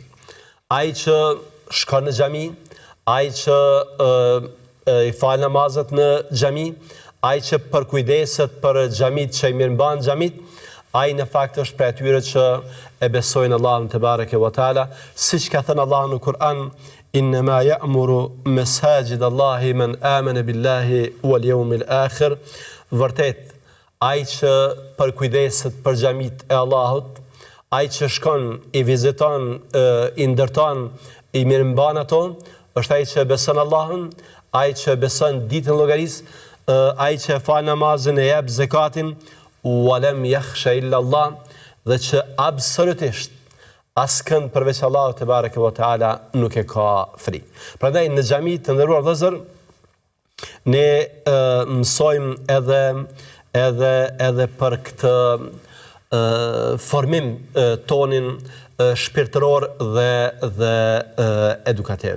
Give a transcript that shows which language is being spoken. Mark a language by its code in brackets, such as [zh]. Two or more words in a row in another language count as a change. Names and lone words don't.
[sq] Ai që shkon në xhami, ai që i fal namazet në xhami, ai që përkujdeset për xhamit që i mirëmban xhamit, ai në fakt është prej atyre që e besojnë Allahun [ar] تبارك وتعالى, [sq] siç ka thënë Allahu në Kur'an: [ar] "إنما يعمر مساجد الله من آمن بالله واليوم الآخر." [sq] Vërtet, ai që përkujdeset për xhamit e Allahut, ai që shkon, i viziton, i ndërton, i mirëmban ato, është ai që beson Allahun, ai që beson ditën e llogarisë, ai që fal namazin e jep zakatin, [ar] ولم يخش إلا الله, [sq] dhe që absolutisht askënd përveç Allahut [ar] تبارك وتعالى [sq] nuk e ka fri. Prandaj në xhami të nderuar vëllezër, ne mësojmë edhe për këtë formim tonin shpirtëror dhe edukativ.